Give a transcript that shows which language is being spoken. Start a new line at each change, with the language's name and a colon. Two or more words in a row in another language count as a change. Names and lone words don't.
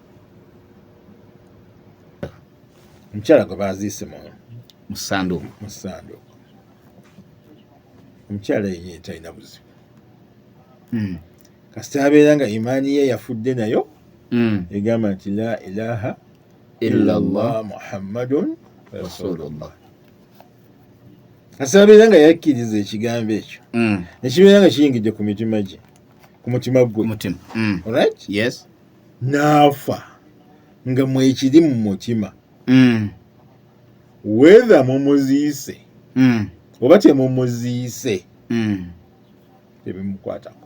Ganda: Omukyala gwe baaziise mu ssanduuku. Omukyala yennyini talina buzibu. Kasita abeera nga imaani ye yafudde nayo egamba nti
Arabic: لا إله إلا الله محمد رسول الله.
Ganda: Kasita abeera nga yakkiriza ekigambo ekyo nekibeera nga kiyingidde ku mitima gye, ku mutima gwe. Alright? Yes. N'afa nga mwekiri mu mutima. whether mumuziise oba temumuziise tebimukwatako.